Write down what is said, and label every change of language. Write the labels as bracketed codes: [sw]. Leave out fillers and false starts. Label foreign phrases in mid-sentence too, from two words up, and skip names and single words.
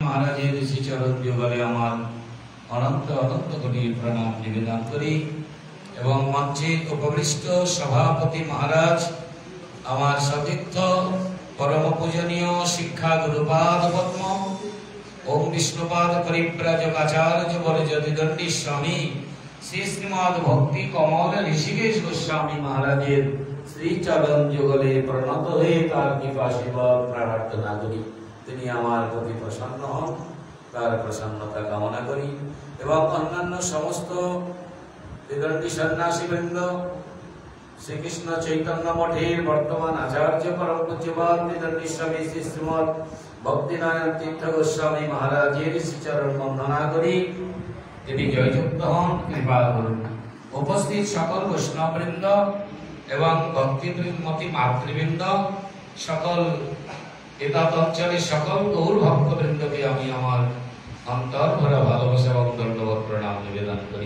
[bn] মহারাজের শ্রীচরণ যুগলে আমার অনন্ত অনন্ত কোটি প্রণাম নিবেদন করি এবং মঞ্চে উপবিষ্ট সভাপতি মহারাজ আমার সতীর্থ পরম পূজনীয় শিক্ষা গুরুপাদ পদ্ম ওম বিষ্ণুপাদ পরিব্রাজক আচার্য বলজদণ্ডী স্বামী শ্রী শ্রীমদ ভক্তি কমল ঋষিকেশ গোস্বামী মহারাজের শ্রীচরণ যুগলে প্রণত হয়ে তার কৃপাশীর্বাদ প্রার্থনা করি তিনি আমার প্রতি প্রসন্ন হন তার প্রসন্নতা কামনা করি এবং অন্যান্য সমস্ত বিদণ্ডী সন্ন্যাসী বৃন্দ শ্রীকৃষ্ণ চৈতন্য মঠের বর্তমান আচার্য পরম পূজ্যপাদ বিদণ্ডী স্বামী শ্রী শ্রীমদ ভক্তিনারায়ণ তীর্থ গোস্বামী মহারাজের শ্রীচরণ বন্দনা করি তিনি জয়যুক্ত হন কৃপা করুন। উপস্থিত সকল বৈষ্ণববৃন্দ এবং ভক্তিমতী মাতৃবৃন্দ সকল এতদ অঞ্চলের সকল গৌর ভক্তবৃন্দকে আমি আমার অন্তর ভরা ভালোবাসা এবং দণ্ডবত প্রণাম নিবেদন করি।